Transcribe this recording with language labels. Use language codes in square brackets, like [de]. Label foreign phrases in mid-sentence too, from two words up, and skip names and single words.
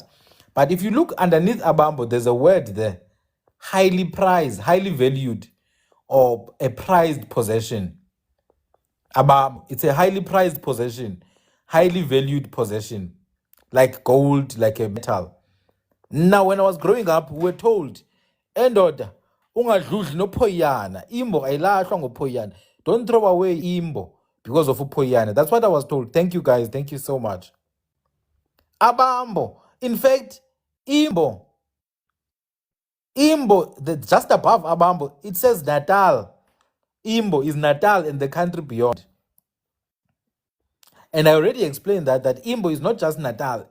[en] But if you look underneath Abambbo, there's a word there, highly prized, highly valued, or a prized possession. Abambbo, it's a highly prized possession, highly valued possession, like gold, like a metal. Now, when I was growing up, we were told, [zu] endoda, ungadludli nophoyana, imbo ayilahlwa ngophoyana. [en] Don't throw away imbo because of uphoyana. That's what I was told. Thank you, guys. Thank you so much. Abambbo. In fact, Imbo, just above Abambbo, it says Natal. Imbo is Natal and the country beyond. And I already explained that Imbo is not just Natal.